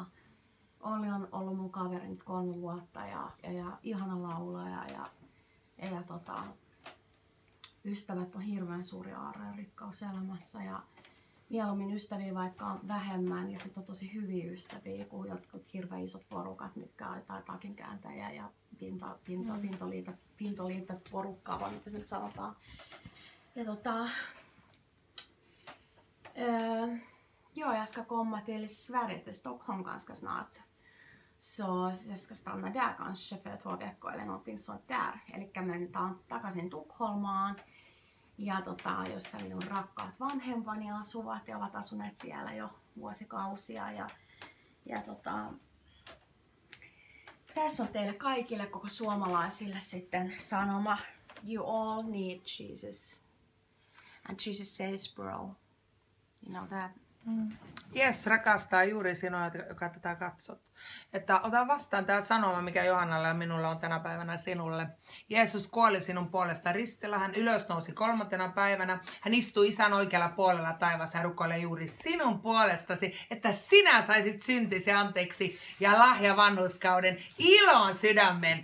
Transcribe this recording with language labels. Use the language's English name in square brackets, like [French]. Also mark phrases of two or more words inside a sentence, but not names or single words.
[Finnish] Olli on ollut mun kaveri nyt 3 vuotta ja ihana laulaja ja ystävät on hirveän suuri aarre ja rikkaus elämässä ja mieluummin ystäviä vaikka on vähemmän ja sitten on tosi hyviä ystäviä kuin jotkut hirveän isot porukat, mitkä on jotain takinkääntäjiä ja pintoliitot porukkaa, vai mitä se nyt sanotaan. [Swedish] Ja jag ska komma till Sverige, till Stockholm ganska snart. Så jag ska stanna där kanske för 2 veckor eller någonting sånt där. [Finnish] Elikkä mennään takaisin Tukholmaan. Ja jossa minun rakkaat vanhempani asuvat ja ovat asuneet siellä jo vuosikausia. Tässä on teille kaikille, koko suomalaisille sitten sanoma. [English] You all need Jesus. And Jesus saves bro. You know that? [Finnish] Jes rakastaa juuri sinua, joka tätä katsot. Että ota vastaan tämä sanoma, mikä Johannalla ja minulla on tänä päivänä sinulle. Jeesus kuoli sinun puolesta ristillä, hän ylösnousi 3. päivänä. Hän istui Isän oikealla puolella taivaassa ja rukoilee juuri sinun puolestasi, että sinä saisit syntisi anteeksi ja lahja vanhurskauden ilon sydämen.